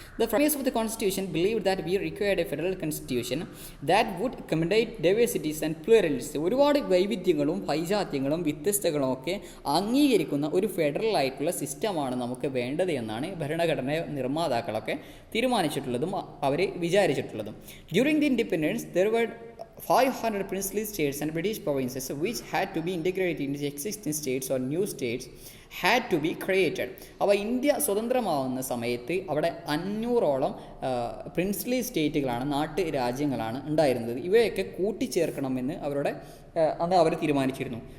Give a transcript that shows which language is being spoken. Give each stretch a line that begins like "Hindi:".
English: The framers of the constitution believe that we required a federal constitution that would accommodate diversities and pluralist.
Malayalam: ഒരുപാട് വൈവിധ്യങ്ങളും വൈജാത്യങ്ങളും വ്യത്യസ്തകളും ഒക്കെ അംഗീകരിക്കുന്ന ഒരു federal ആയിട്ടുള്ള സിസ്റ്റമാണ് നമുക്ക് വേണ്ടത് എന്നാണ് ഭരണഘടന നിർമ്മാതാക്കളൊക്കെ തീരുമാനിച്ചിട്ടുള്ളതും അവർ വിചാരിച്ചിട്ടുള്ളതും.
English: During the independence there were 500 princely states and British provinces which had to be integrated into the existing states or new states had to be created.
Malayalam: അപ്പോൾ ഇന്ത്യ സ്വതന്ത്രമാവുന്ന സമയത്ത് അവിടെ 500ഓളം പ്രിൻസ്ലി സ്റ്റേറ്റുകളാണ്, രാജ്യങ്ങളാണ് ഉണ്ടായിരുന്നത്. ഇവയൊക്കെ കൂട്ടിച്ചേർക്കണമെന്ന് അന്ന് അവർ തീരുമാനിച്ചിരുന്നു.